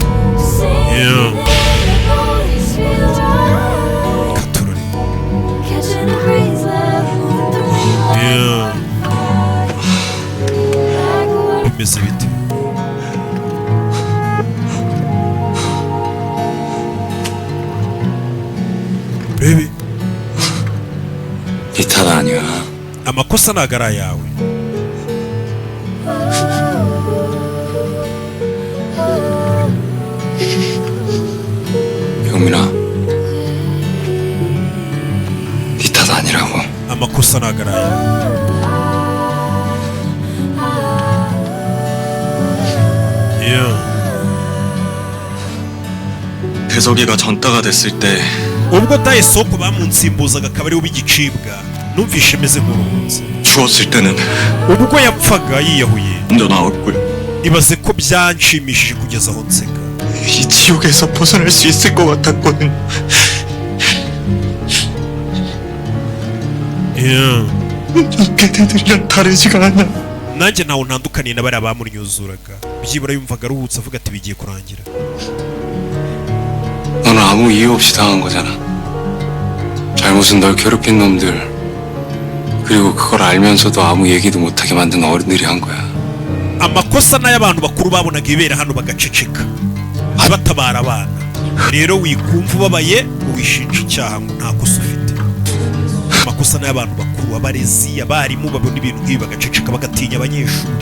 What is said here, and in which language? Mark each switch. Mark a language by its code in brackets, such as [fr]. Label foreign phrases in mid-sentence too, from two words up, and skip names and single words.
[rw] katurore bimeze bite? bebe [ko] 네 탓 아니야. [rw] amakosa ntago ari ayawe. [ko] 영민아, 네 탓 아니라고. [rw] amakosa ntago ari ayawe. [ko] 대석이가 전따가 됐을 때 [rw] ubwo taye soko bamunsimbuzaga akaba ariwe w'igicibwa numvishe meze nk'uruhutse. [ko] 죽었을 때는 [rw] ubwo yapfaga yiyahuye [ko] 먼저 나올 거야. [rw] ibaze ko byanshimishije kugeza aho nseka. [ko] 이 지옥에서 벗어날 수 있을 것 같았거든. 걔네들이랑 다르지가 않아. [rw] nanjye ntawe ntandukaniye na bariya bamuryuzuraga. byibura yumvaga aruhutse avuga ati bigiye kurangira. [ko] 너는 아무 이유 없이 당한 거잖아. 잘못은 널 괴롭힌 놈들, 그리고 그걸 알면서도 아무 얘기도 못하게 만든 어른들이 한 거야. [rw] amakosa n'ay'abantu bakuru babonaga ibera hano bagaceceka batabara abana. rero wikumva ubabaye ngo wishinja icyaha ngo nta kosa ufite. amakosa n'ay'abantu bakuru, abarezi, abarimu babona ibintu nk'ibi bagaceceka bagatinya abanyeshuri.